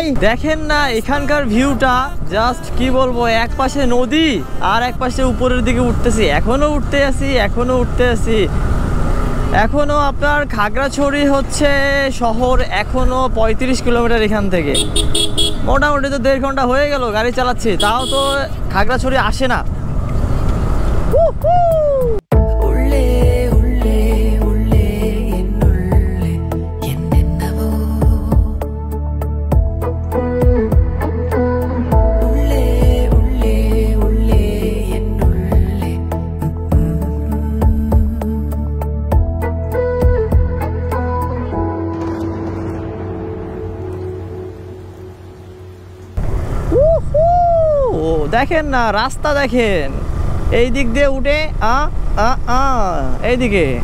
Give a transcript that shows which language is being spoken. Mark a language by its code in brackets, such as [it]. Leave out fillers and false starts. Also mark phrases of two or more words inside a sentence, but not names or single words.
[bn] দেখেন না এখানকার ভিউটা, জাস্ট কি বলবো, এক পাশে নদী আর এক পাশে উপরের দিকে উঠতেছি, এখনো উঠতে আছি। এখনো আপনার খাগড়াছড়ি হচ্ছে শহর এখনো 35 কিলোমিটার এখান থেকে। মোটামুটি তো 1.5 ঘন্টা হয়ে গেল গাড়ি চালাচ্ছি, তাও তো খাগড়াছড়ি আসে না। [ta] உள்ளே உள்ளே உள்ளே என்னுள்ளே என்னென்னவோ உள்ளே உள்ளே உள்ளே என்னுள்ளே [bn] ও দেখেন না, রাস্তা দেখেন, এই দিক দিয়ে উঠে এইদিকে।